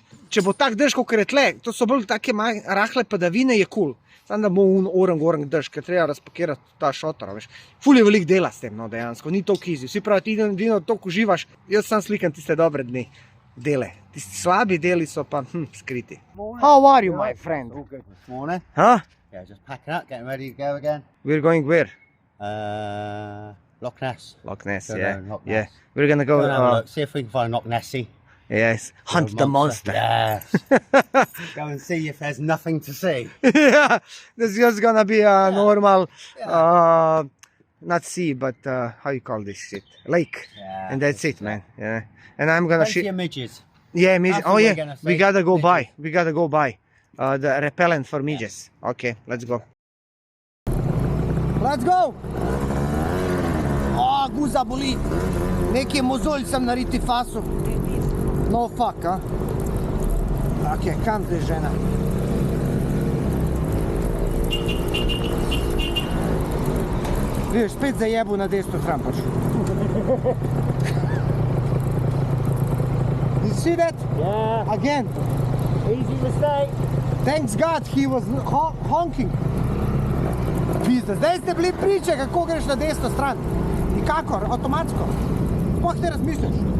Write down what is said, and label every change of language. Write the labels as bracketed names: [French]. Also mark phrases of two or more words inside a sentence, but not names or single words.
[Slovenian] Če bo tak dež, kot je tle, to so bolj take rahle padavine, je cool. Samo da bo orang dež, ker treba razpakirati ta šotor, veš. Ful je veliko dela s tem, no, dejansko, ni toliko easy. Vsi pravi, ti vino toliko uživaš, jaz sam slikam tiste dobre dni, dele. Tisti slabi deli so pa skriti. [English] How are you, my friend? All good this morning. Huh? Yeah, just packing up, getting ready to go again. We're going where? Loch Ness. Loch Ness, Go yeah. down Loch Yeah. Ness. We're gonna go, Go and have a look, see if we can find Loch Nessie. yes, hunt the monster. Yes. Go and see if there's nothing to see. Yeah, this is just gonna be a normal, not sea, but how you call this shit? Lake. Yeah, And that's it, man. Yeah. And I'm gonna Plenty shoot. of midges. Yeah, midges. That's Oh what we're yeah, gonna we see. gotta go by. Midges. We gotta go by the repellent for midges. Okay, let's go. Let's go. [Slovenian] Oh, guza boli. Neki mozolj sem na riti fasu. No fuck, a? Ok, kam zdaj žena? Vidiš, spet zajebu na desno stran pač. [English] You see that? Yeah, Again. easy mistake. Thanks God, he was honking. [Slovenian] Pizda, zdaj ste bili priče, kako greš na desno stran. Nikakor, avtomatsko. Sploh ne razmišljaš.